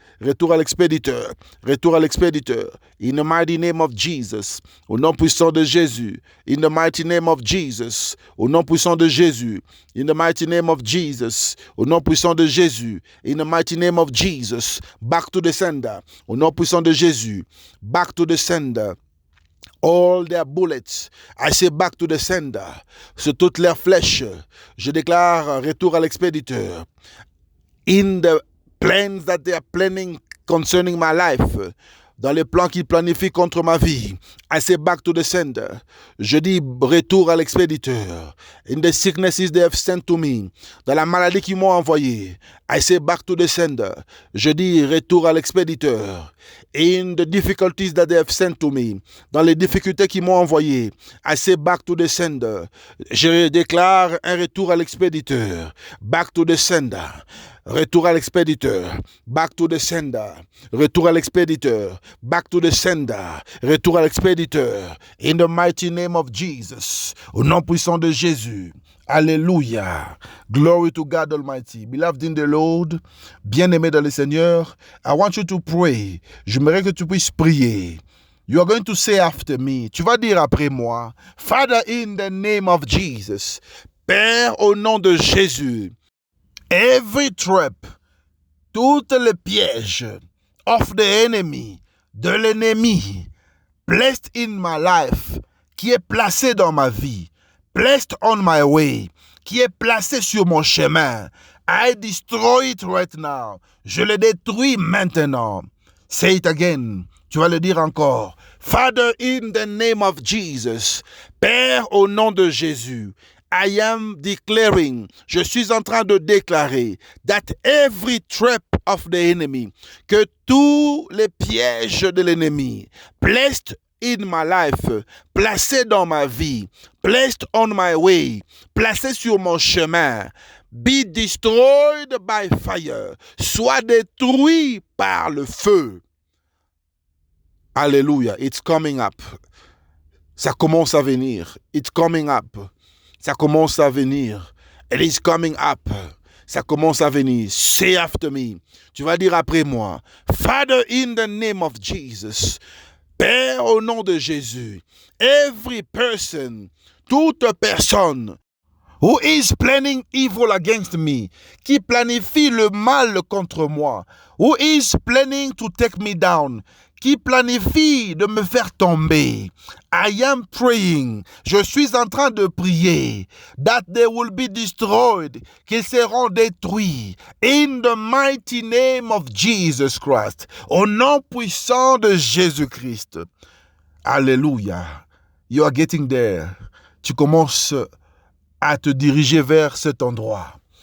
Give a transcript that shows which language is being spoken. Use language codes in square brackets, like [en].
[fr] Retour à l'expéditeur. Retour à l'expéditeur. [en] In the mighty name of Jesus. [fr] Au nom puissant de Jésus. [en] In the mighty name of Jesus. [fr] Au nom puissant de Jésus. [en] In the mighty name of Jesus. [fr] Au nom puissant de Jésus. [en] In the mighty name of Jesus. Back to the sender. [fr] Au nom puissant de Jésus. [en] Back to the sender. All their bullets, I say back to the sender. [fr] Sur toutes leurs flèches, je déclare retour à l'expéditeur. [en] In the plans that they are planning concerning my life, [fr] dans les plans qu'ils planifient contre ma vie, [en] I say back to the sender. [fr] Je dis retour à l'expéditeur. [en] In the sicknesses they have sent to me, [fr] dans la maladie qu'ils m'ont envoyée, [en] I say back to the sender. [fr] Je dis retour à l'expéditeur. [en] In the difficulties that they have sent to me, [fr] dans les difficultés qu'ils m'ont envoyées, [en] I say back to the sender. [fr] Je déclare un retour à l'expéditeur. [en] Back to the sender. [fr] Retour à l'expéditeur. [en] Back to the sender. [fr] Retour à l'expéditeur. [en] Back to the sender. [fr] Retour à l'expéditeur. [en] In the mighty name of Jesus. [fr] Au nom puissant de Jésus. Alléluia. [en] Glory to God Almighty. Beloved in the Lord, [fr] bien-aimé dans le Seigneur, [en] I want you to pray. [fr] J'aimerais que tu puisses prier. [en] You are going to say after me. [fr] Tu vas dire après moi. [en] Father, in the name of Jesus. [fr] Père, au nom de Jésus. [en] Every trap, [fr] toutes les pièges [en] of the enemy, [fr] de l'ennemi, [en] placed in my life, [fr] qui est placé dans ma vie, [en] placed on my way, [fr] qui est placé sur mon chemin, [en] I destroy it right now. [fr] Je le détruis maintenant. [en] Say it again. [fr] Tu vas le dire encore. [en] Father, in the name of Jesus. [fr] Père, au nom de Jésus. [en] I am declaring, [fr] je suis en train de déclarer, [en] that every trap of the enemy, [fr] que tous les pièges de l'ennemi, [en] placed in my life, [fr] placés dans ma vie, [en] placed on my way, [fr] placés sur mon chemin, [en] be destroyed by fire, [fr] soit détruits par le feu. [en] Alléluia, it's coming up. [fr] Ça commence à venir. [en] It's coming up. [fr] Ça commence à venir. [en] It is coming up. [fr] Ça commence à venir. [en] Say after me. [fr] Tu vas dire après moi. [en] Father, in the name of Jesus. [fr] Père, au nom de Jésus. [en] Every person, [fr] toute personne [en] Who is planning evil against me? [fr] Qui planifie le mal contre moi? [en] Who is planning to take me down? [fr] Qui planifie de me faire tomber? [en] I am praying. [fr] Je suis en train de prier [en] that they will be destroyed, [fr] qu'ils seront détruits. [en] In the mighty name of Jesus Christ. [fr] Au nom puissant de Jésus-Christ. Alléluia. [en] You are getting there. [fr] Tu commences à te diriger vers cet endroit.